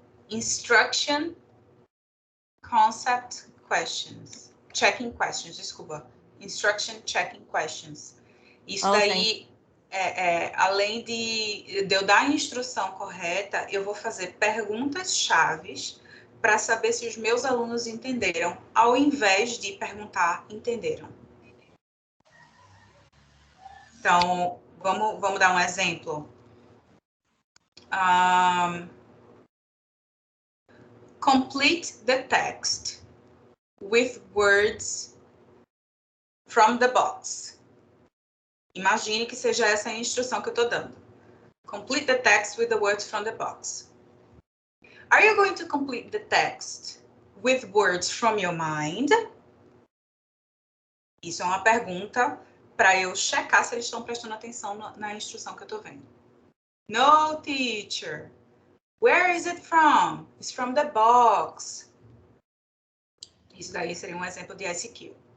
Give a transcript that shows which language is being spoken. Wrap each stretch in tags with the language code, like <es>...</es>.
<en>Instruction Concept Questions. Checking questions,</en> <pt>desculpa.</pt> <en>Instruction Checking Questions.</en> <pt>Isso daí, além de eu dar a instrução correta, eu vou fazer perguntas chaves para saber se os meus alunos entenderam, ao invés de perguntar, entenderam. Então, vamos dar um exemplo.</pt> <en>Complete the text with words from the box.</en> <pt>Imagine que seja essa a instrução que eu estou dando.</pt> <en>Complete the text with the words from the box. Are you going to complete the text with words from your mind?</en> <pt>Isso é uma pergunta para eu checar se eles estão prestando atenção na instrução que eu estou vendo.</pt> <en>No, teacher. Where is it from? It's from the box.</en> <pt>Isso daí seria um exemplo de ICQ.</pt>